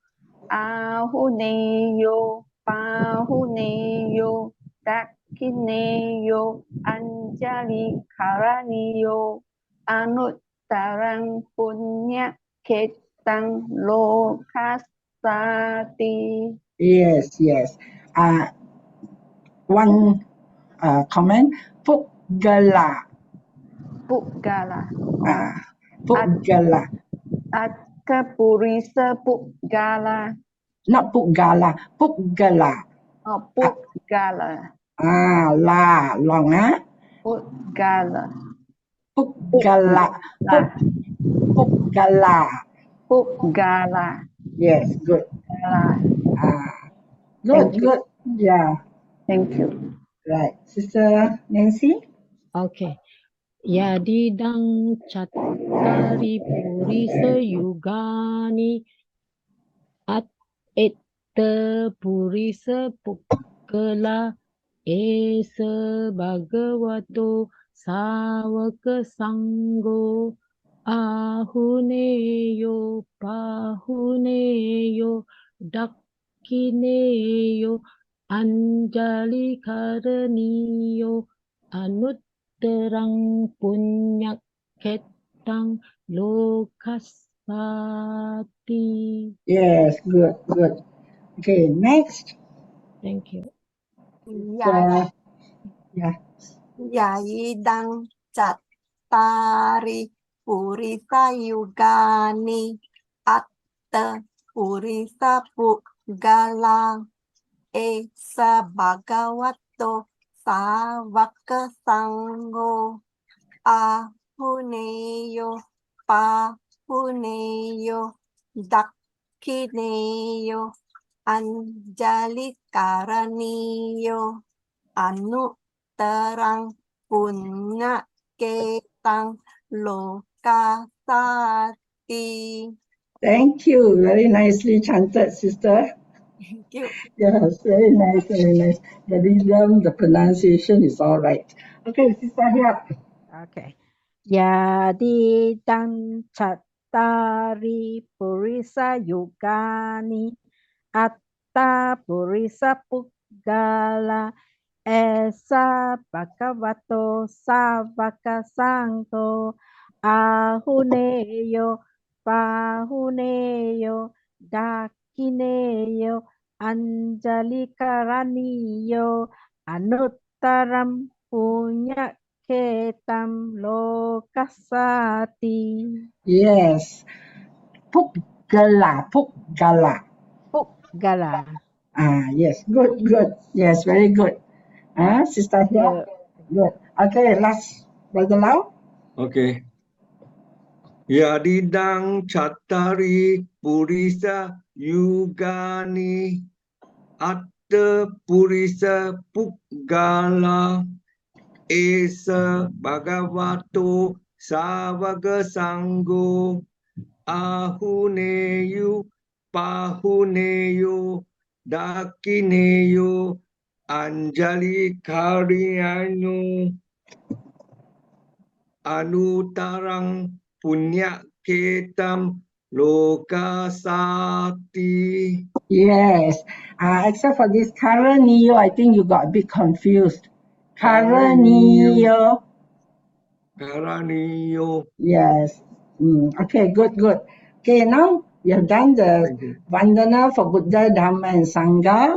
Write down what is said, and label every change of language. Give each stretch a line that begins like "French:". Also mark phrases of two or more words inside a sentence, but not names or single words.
Pali: ahuneyo pahuneyo dakineyo anjali karaniyo anuttarang punya ketang lokasati.
English: Yes. One comment.
Pali: Pugala. Pugala. Atta purisa pugala. Not Pugala. Pugala. Oh, pugala.
English: La long,
Pali: Pugala. Pugala. Pugala.
English: Yes, good. Good. Yeah. Thank you. Right. Sister Nancy? Okay.
Pali: Yadidang chattari purisa yugani at etta purisa pukkala esa bhagavato sāvaka saṅgho ahuneyo pahuneyo dakineyo anjali karaniyo anuttarang punya ketang lokasati.
English: Yes, good. Okay, next. Thank you. Yeah.
Pali: Yayidang chattari purisa yugani atta purisa pugala esa bhagavato sāvaka saṅgho ahuneyo pahuneyo dakineyo anjali karaniyo anuttarang punya ketang lokasati.
English: Thank you. Very nicely chanted, sister. Thank you. Yes, very nice. The rhythm, the pronunciation is all right. Okay, Sister Hyap. Okay.
Pali: Yadidang chattari purisa yugani atta purisa puggala esa bhagavato sāvaka saṅgho ahuneyo pahuneyo dakineyo anjali karaniyo anuttaram punya ketam lokasati.
English: Yes. Pugala. Yes, good. Yes, very good. Sister Hyap. Good. Okay, last Brother Lau? Okay.
Pali: Yadidang Chattari Purisa Yugani Atta Purisa Puggala Esa Bhagavato Savaga Sangho Ahuneyu Pahuneyu Dakineyu Anjali Karyanu Anutarang Punya Ketam Lokasati.
English: Yes. Except for this Karaniyo, I think you got a bit confused.
Pali: Karaniyo. Karaniyo.
English: Yes. Okay, good. Okay, now we have done the Thank you. Vandana for Buddha, Dhamma, and Sangha.